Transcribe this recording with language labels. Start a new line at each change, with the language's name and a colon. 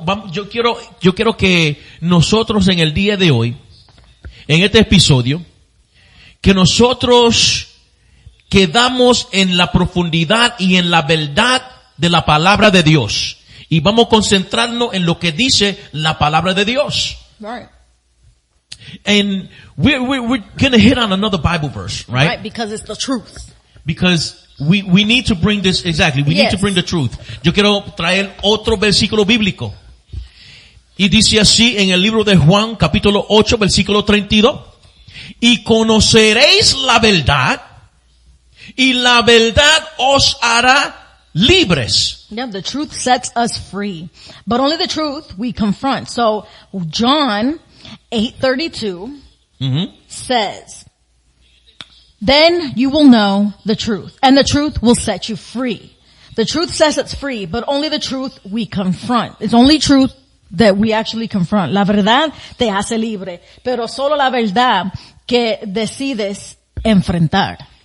Spanish: Yo quiero que nosotros en el día de hoy, en este episodio, que nosotros quedamos en la profundidad y en la verdad de la palabra de Dios. Y vamos a concentrarnos en lo que dice la palabra de Dios.
English: Right. And we're going to hit on another Bible verse, right? Right, because it's the truth. Because we need to bring this, exactly, we need to bring the truth.
Spanish: Yo quiero traer otro versículo bíblico. Y dice así en el libro de Juan, capítulo 8, versículo 32. Y conoceréis la verdad, y la verdad os hará libres.
English: Yeah, the truth sets us free. But only the truth we confront. So John 8:32 says, then you will know the truth, and the truth will set you free. The truth sets us free, but only the truth we confront. It's only truth that we actually confront.
Spanish: La verdad te hace libre, pero solo la verdad que decides enfrentar.